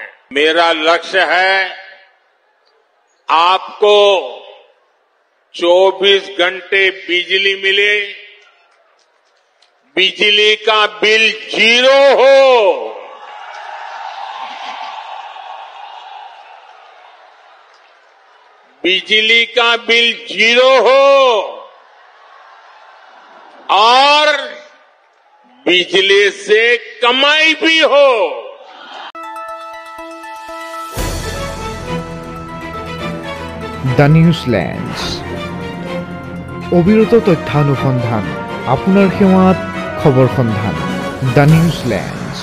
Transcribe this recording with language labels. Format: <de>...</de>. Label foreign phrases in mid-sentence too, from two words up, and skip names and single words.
<hi>मेरा लक्ष्य है आपको 24 घंटे बिजली मिले, बिजली का बिल 0 हो, बिजली का बिल 0 हो और बिजली से कमाई भी हो।</hi> <as>দ্য নিউজল্যান্ডস অবিরত তথ্যানুসন্ধান, আপোনাৰ সেৱাত খবৰ সন্ধান। দ্য নিউজল্যান্ড।</as>